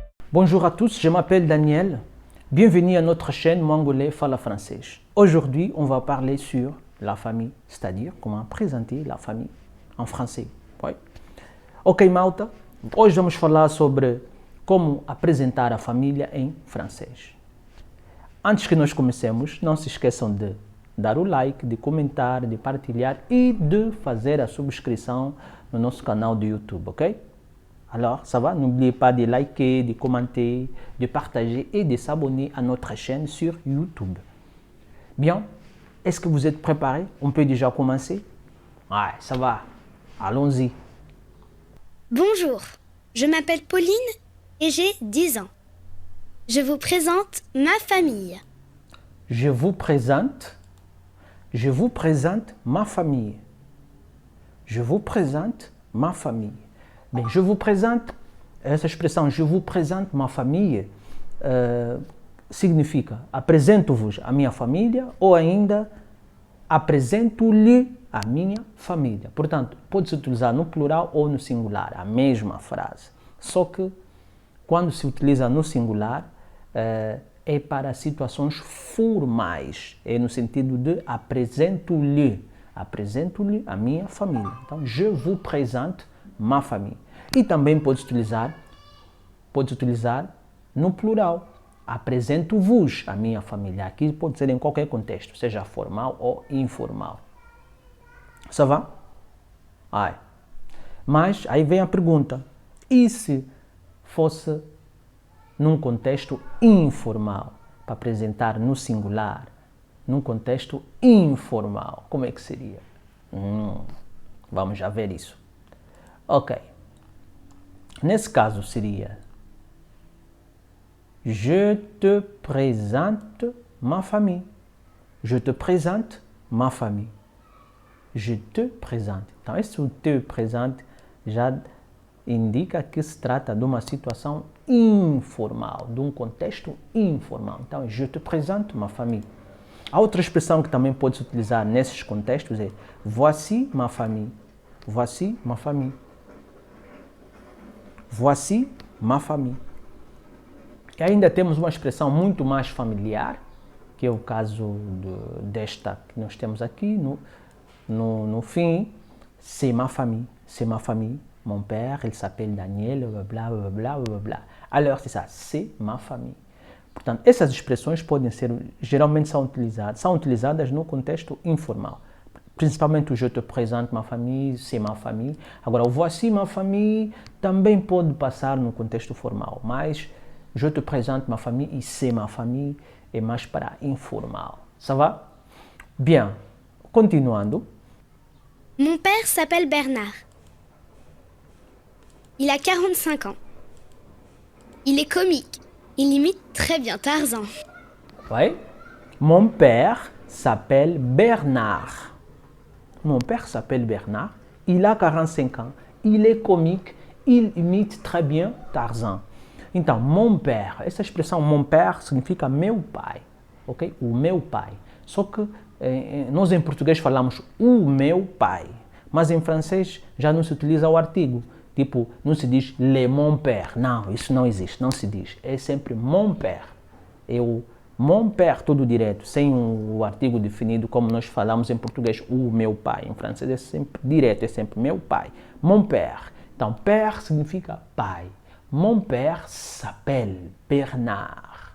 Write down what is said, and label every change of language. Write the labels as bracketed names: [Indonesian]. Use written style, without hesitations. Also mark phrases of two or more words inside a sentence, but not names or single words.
[French] Bonjour à tous, je m'appelle Daniel. Bienvenue à notre chaîne Mongolais Fala Français. Aujourd'hui, on va parler sur la famille, c'est-à-dire comment présenter la famille en français. Ouais. [Portuguese] Ok, malta. Hoje vamos falar sobre como apresentar a família em francês. Antes que nós comecemos, não se esqueçam de dar o like, de comentar, de partilhar e de fazer a subscrição no nosso canal do YouTube, ok? [French] Alors, ça va? N'oubliez pas de liker, de commenter, de partager et de s'abonner à notre chaîne sur YouTube. Bien, est-ce que vous êtes préparés? On peut déjà commencer? Ouais, ça va. Allons-y. Bonjour, je m'appelle Pauline et j'ai 10 ans. Je vous présente ma famille. Je vous présente ma famille. Je vous présente ma famille. Bem, je vous présente, [Portuguese] essa expressão [French] je vous présente ma famille [Portuguese] significa apresento-vos a minha família ou ainda apresento-lhe a minha família. Portanto, pode-se utilizar no plural ou no singular, a mesma frase. Só que quando se utiliza no singular é para situações formais, é no sentido de apresento-lhe a minha família. Então, [French] je vous présente ma famille. [Portuguese] E também pode utilizar no plural. Apresento-vos a minha família. Aqui pode ser em qualquer contexto, seja formal ou informal. [French] Ça va? Ai. [Portuguese] Mas aí vem a pergunta. E se fosse num contexto informal? Para apresentar no singular. Num contexto informal. Como é que seria? Vamos já ver isso. Ok. Nesse caso seria [French] je te présente ma famille. Je te présente ma famille. Je te présente. [Portuguese] Então, esse [French] te présente [Portuguese] já indica que se trata de uma situação informal, de um contexto informal. Então, [French] je te présente ma famille. [Portuguese] A outra expressão que também pode se utilizar nesses contextos é [French] voici ma famille. Voici ma famille. Voici ma famille. [Portuguese] E ainda temos uma expressão muito mais familiar, que é o caso desta que nós temos aqui no fim. [French] C'est ma famille. C'est ma famille. Mon père, il s'appelle Daniel, blá, blá, blá, blá, blá. Alors, c'est ça. C'est ma famille. [Portuguese] Portanto, essas expressões podem ser, geralmente são utilizadas no contexto informal. Principalmente o [French] je te présente ma famille, c'est ma famille. [Portuguese] Agora, o [French] voici ma famille [Portuguese] também pode passar no contexto formal, mas [French] je te présente ma famille [Portuguese] e [French] c'est ma famille [Portuguese] é mais para informal. [French] Ça va? [Portuguese] Bien. Continuando. [French] Mon père s'appelle Bernard. Il a 45 ans. Il est comique. Il imite très bien Tarzan. Oui. Mon père s'appelle Bernard. Mon père s'appelle Bernard, il a 45 ans, il est comique, il imite très bien Tarzan. Então, mon père, [Portuguese] essa expressão [French] mon père [Portuguese] significa meu pai, ok? O meu pai. Só que nós em português falamos o meu pai, mas em francês já não se utiliza o artigo. Tipo, não se diz [French] le mon père, [Portuguese] não, isso não existe, não se diz. É sempre [French] mon père. [Portuguese] É o [French] mon père, [Portuguese] tudo direto, sem o artigo definido, como nós falamos em português, o meu pai. Em francês é sempre direto, é sempre meu pai. [French] Mon père. [Portuguese] Então, père significa pai. [French] Mon père s'appelle Bernard.